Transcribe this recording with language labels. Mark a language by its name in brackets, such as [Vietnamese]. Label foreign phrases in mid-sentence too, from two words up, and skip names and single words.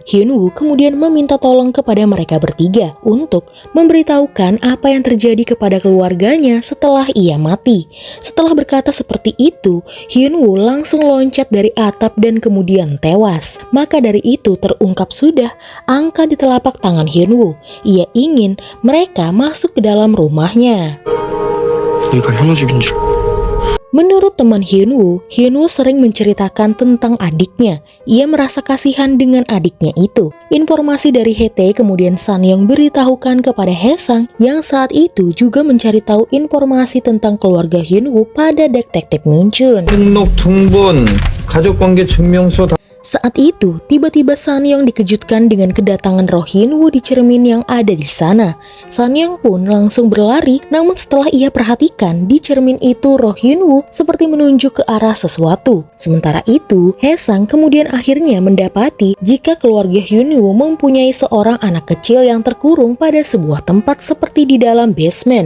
[Indonesian] Hyunwoo kemudian meminta tolong kepada mereka bertiga untuk memberitahukan apa yang terjadi kepada keluarganya setelah ia mati. Setelah berkata seperti itu, Hyunwoo langsung loncat dari atap dan kemudian tewas. Maka dari itu terungkap sudah angka di telapak tangan Hyunwoo. Ia ingin mereka masuk ke dalam rumahnya. [Korean] 얘가 현우 집인 줄. [Indonesian] Menurut teman Hyunwoo, Hyunwoo sering menceritakan tentang adiknya. Ia merasa kasihan dengan adiknya itu. Informasi dari Hye-tae kemudian Sanyong beritahukan kepada Haesang yang saat itu juga mencari tahu informasi tentang keluarga Hyunwoo pada detektif Moonchun. [Korean] 등록 등본 가족관계 증명서 [Indonesian] Saat itu, tiba-tiba Sanyong dikejutkan dengan kedatangan roh Hyunwoo di cermin yang ada di sana. Sanyong pun langsung berlari, namun setelah ia perhatikan, di cermin itu roh Hyunwoo seperti menunjuk ke arah sesuatu. Sementara itu, Haesang kemudian akhirnya mendapati jika keluarga Hyunwoo mempunyai seorang anak kecil yang terkurung pada sebuah tempat seperti di dalam basement.